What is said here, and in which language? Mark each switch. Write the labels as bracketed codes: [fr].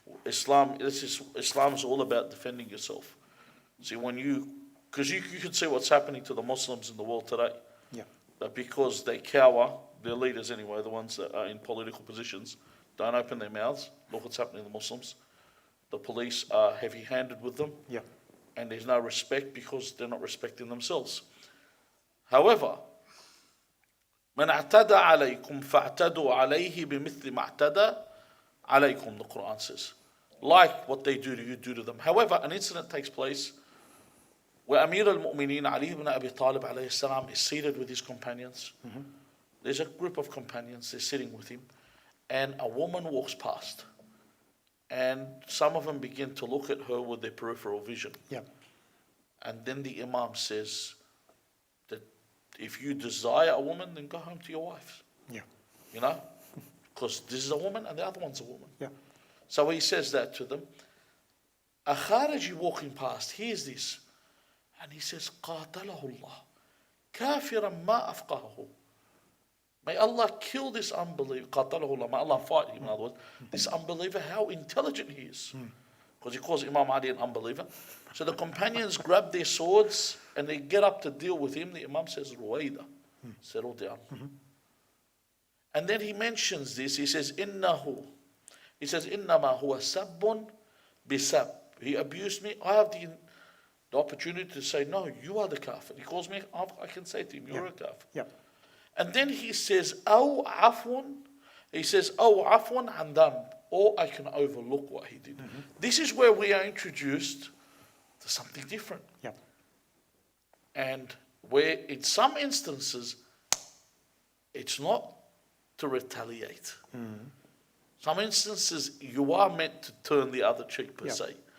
[en] Islam is all about defending yourself. See, because you can see what's happening to the Muslims in the world today. Yeah. That because they cower, their leaders anyway, the ones that are in political positions, don't open their mouths. Look what's happening to the Muslims. The police are heavy-handed with them. Yeah. And there's no respect because they're not respecting themselves. However, [ar] من اعتدى عليكم فاعتدوا عليه بمثل ما اعتدى عليكم, [en] the Quran says. Like what they do to you, do to them. However, an incident takes place where Amir al-Mu'mineen Ali ibn Abi Talib alayhi salam is seated with his companions. There's a group of companions, they're sitting with him, and a woman walks past. And some of them begin to look at her with their peripheral vision. Yeah. And then the Imam says that if you desire a woman, then go home to your wife. Yeah. Because this is a woman and the other one's a woman. Yeah. So he says that to them. A Khariji walking past hears this. And he says, [ar] قاتله الله كافرا ما أفقهه. [en] May Allah kill this unbeliever. [ar] قاتله الله. [en] May Allah fight him, in other words. This unbeliever, how intelligent he is. Because he calls Imam Ali an unbeliever. So the companions grab their swords and they get up to deal with him. The Imam says, Ruwaida, settle down. And then he mentions this. He says, [ar] إنما هو سب بسب. [en] He abused me. I have the opportunity to say, no, you are the kafir. He calls me, I can say to him, you're a kafir. Yeah. And then he says, [ar] أو عفو. [en] He says, [ar] أو عفو عن ذنب. [en] Or I can overlook what he did. This is where we are introduced to something different. Yeah. And where in some instances, it's not to retaliate. Some instances, you are meant to turn the other cheek per se.